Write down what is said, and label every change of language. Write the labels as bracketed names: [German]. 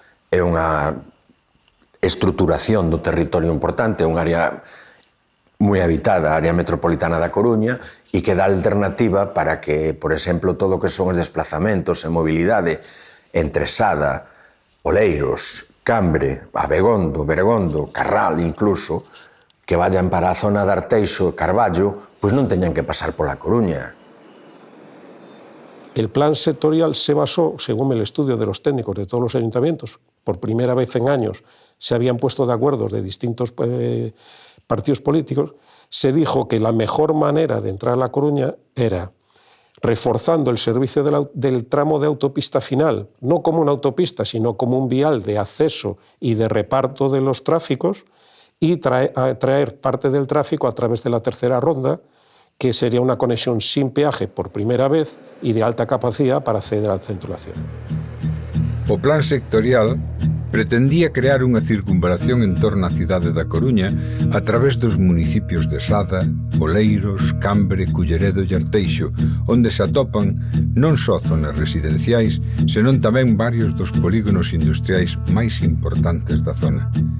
[Galician] É unha estruturación do territorio importante, é unha área moi habitada, a área metropolitana da Coruña, e que dá alternativa para que, por exemplo, todo o que son os desplazamentos e mobilidade entre Sada, Oleiros, Cambre, Abegondo, Bergondo, Carral incluso, que vayan para a zona de Arteixo e Carballo, pois non teñan que pasar pola Coruña. [Spanish] El plan sectorial se basó, según el estudio de los técnicos de todos los ayuntamientos, por primera vez en años se habían puesto de acuerdo de distintos partidos políticos, se dijo que la mejor manera de entrar a La Coruña era reforzando el servicio del tramo de autopista final, no como una autopista, sino como un vial de acceso y de reparto de los tráficos, y traer parte del tráfico a través de la tercera ronda, que sería una conexión sin peaje por primera vez y de alta capacidad para acceder al centro de la ciudad. [Galician] O plan sectorial pretendía crear unha circunvalación en torno á cidade da Coruña a través dos municipios de Sada, Oleiros, Cambre, Culleredo e Arteixo, onde se atopan non só zonas residenciais, senón tamén varios dos polígonos industriais máis importantes da zona.